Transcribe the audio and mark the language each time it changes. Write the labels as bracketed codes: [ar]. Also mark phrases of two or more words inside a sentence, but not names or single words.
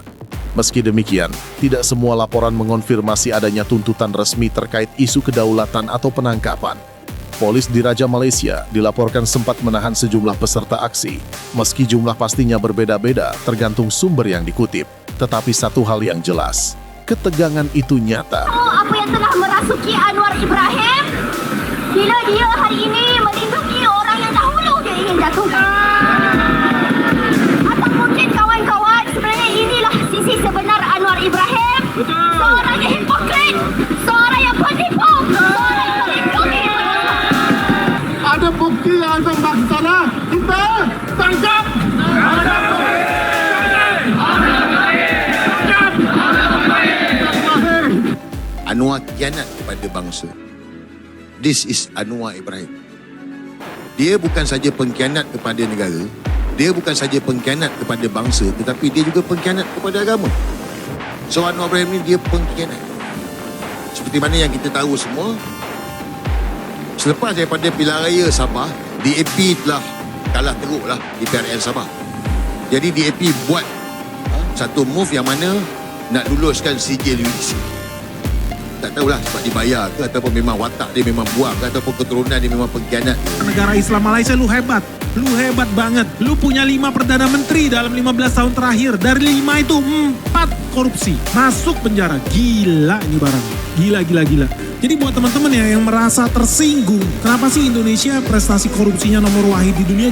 [id] Meski demikian, tidak semua laporan mengonfirmasi adanya tuntutan resmi terkait isu kedaulatan atau penangkapan. Polis Diraja Malaysia dilaporkan sempat menahan sejumlah peserta aksi, meski jumlah pastinya berbeda-beda tergantung sumber yang dikutip. Tetapi satu hal yang jelas, ketegangan itu nyata. [ms] Apa yang telah merasuki Anwar Ibrahim? Bila dia hari ini melindungi orang yang dahulu dia ingin jatuhkan. Atau mungkin kawan-kawan, sebenarnya inilah sisi sebenar Anwar Ibrahim. Seorang yang hipokrit, seorang yang penipu, seorang yang melindungi. Ada bukti yang ada maksana, kita tangkap. Anwar khianat kepada bangsa. [en] This is Anwar Ibrahim. [ms] Dia bukan saja pengkhianat kepada negara, dia bukan saja pengkhianat kepada bangsa, tetapi dia juga pengkhianat kepada agama. So Anwar Ibrahim ni dia pengkhianat. Seperti mana yang kita tahu semua, selepas daripada pilihan raya Sabah, DAP telah kalah teruklah di PRN Sabah. Jadi DAP buat satu move yang mana nak luluskan sijil UDC. Tak tahulah sebab dibayar ke ataupun memang watak dia memang buang ke ataupun keturunan dia memang pengkhianat. [id] Negara Islam Malaysia lu hebat. Lu hebat banget. Lu punya 5 Perdana Menteri dalam 15 tahun terakhir. Dari 5 itu 4 korupsi. Masuk penjara. Gila ini barang. Gila. Jadi buat teman-teman ya yang merasa tersinggung, kenapa sih Indonesia prestasi korupsinya nomor wahid di dunia?